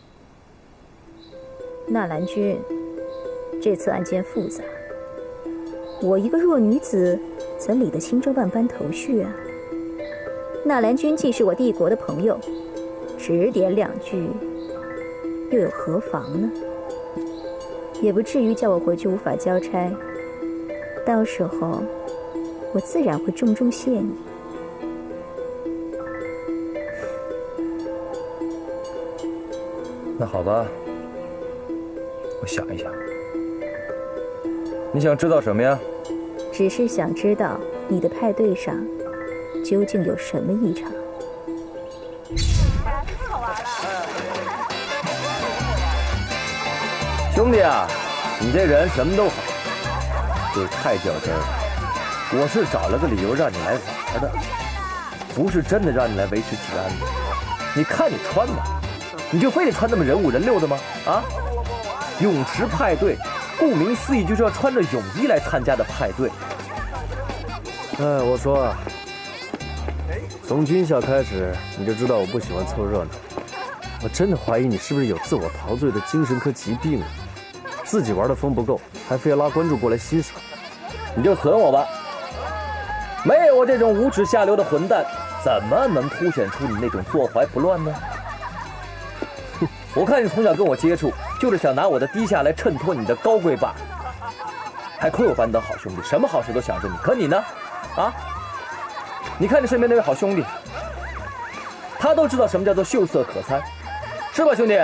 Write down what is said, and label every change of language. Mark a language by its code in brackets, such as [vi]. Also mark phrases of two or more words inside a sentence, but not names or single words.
[zh] 納蘭君，這次案件複雜，我一個弱女子怎理得清這萬般頭緒啊？納蘭君既是我帝國的朋友，指點兩句又有何妨呢？也不至於叫我回去無法交差，到時候我自然会重重謝你。那好吧，我想一想。你想知道什麼呀？只是想知道你的派对上究竟有什麼異常。太好玩了！兄弟啊，你这人什麼都好，就是太较真了。我是找了个理由让你来玩的，不是真的让你来維持治安的。你看你穿吧，你就非得穿那麼人五人六的嗎？啊，泳池派對，顧名思義就是要穿着泳衣來參加的派對。哎，我說啊，從軍校開始你就知道我不喜歡湊熱鬧，我真的懷疑你是不是有自我陶醉的精神科疾病啊？自己玩的風不夠，還非要拉觀眾過來欣賞，你就損我吧。沒有我這種無恥下流的混蛋，怎麼能凸顯出你那種坐懷不亂呢？我看你從小跟我接觸，就是想拿我的低下來襯托你的高貴吧。還虧我把你當好兄弟，什麼好事都想着你。可你呢？啊？你看你身邊那位好兄弟，他都知道什麼叫做秀色可餐，是吧，兄弟？